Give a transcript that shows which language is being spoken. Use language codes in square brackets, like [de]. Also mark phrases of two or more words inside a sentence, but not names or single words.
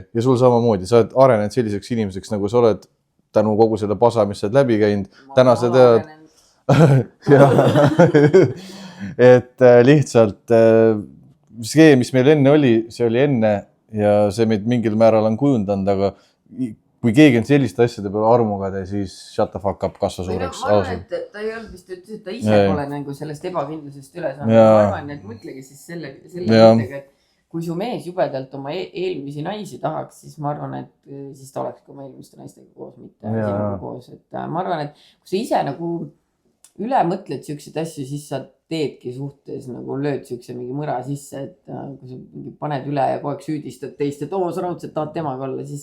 [et] Ja sul samamoodi, sa oled arenenud selliseks inimeseks, nagu sa oled tänu kogu selle pasa, mis sa oled läbi käinud. Täna sa tead. Et lihtsalt see, mis meil enne oli, see oli enne ja see meid mingil määral on kujundanud, aga kui keegi on selliste asjade peale armugade, siis [en] shut the fuck up, [et] kasva suureks. Ma arvan, et ta ei olnud vist, et ta ise pole nagu sellest ebakindlusest üle saanud. Ma arvan, et mõtlegi siis selle mõttega, et kui su mees jubedalt oma eelmisi naisi tahaks, siis ma arvan, et siis ta oleks ka oma eelmiste naistega koos, mitte sinuga koos. Et ma arvan, et kui sa ise nagu üle mõtled siukseid asju, siis sa teedki suhtes nagu lööd siukse mingi mõra sisse, et kui sa paned üle ja kogu aeg süüdistad teist, et sa raudselt tahad temaga olla, siis